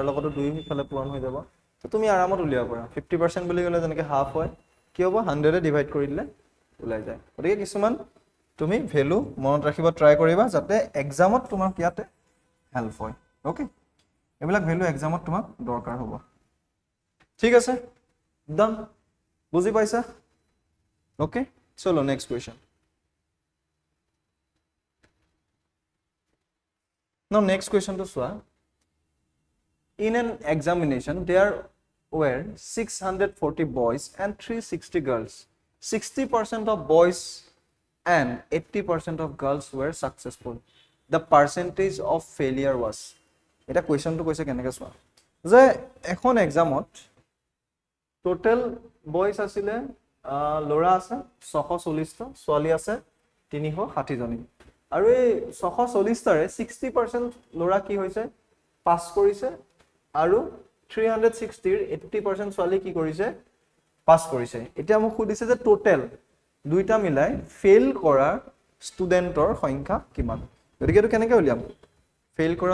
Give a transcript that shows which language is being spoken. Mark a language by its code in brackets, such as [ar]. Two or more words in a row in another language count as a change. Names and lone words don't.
[as] লগতো 2 ইফালে পূৰণ হৈ যাব তো তুমি আৰামত উলিয়াব পাৰা 50% বুলি গলে যেনেকৈ হাফ হয় কি হ'ব 100 এ ডিভাইড কৰি দিলে ওলাই যায় গতিকে কিছুমান তুমি ভ্যালু মনত ৰাখিব ট্ৰাই কৰিবা যাতে এক্সামত তোমাক ইয়াতে হেল্প হয় ওকে এবিলাক ভ্যালু এক্সামত তোমাক দৰকাৰ হ'ব ঠিক আছে ডান বুজি পাইছা ওকে চলো [en] next question Now next question to [as] Swa. [en] In an examination, there were 640 boys and 360 girls. 60% of boys and 80% of girls were successful. The percentage of failure was. [as] Eta question to koise keneke Swa. যে এখন exam ত [en] total boys [as] আছিল লৰা আছে 640 টা, ছোৱালী আছে 360 জনী. আৰু এই 640 টাৰে 60% লৰা কি হৈছে পাস কৰিছে আৰু 360 ৰ 80% ছোৱালী কি কৰিছে পাস কৰিছে এতিয়া মোক খুদিছে যে টোটাল দুইটা মিলাই ফেল কৰা ষ্টুডেন্টৰ সংখ্যা কিমান গতিকে এটো কেনেকৈ উলিয়াম ফেল কৰা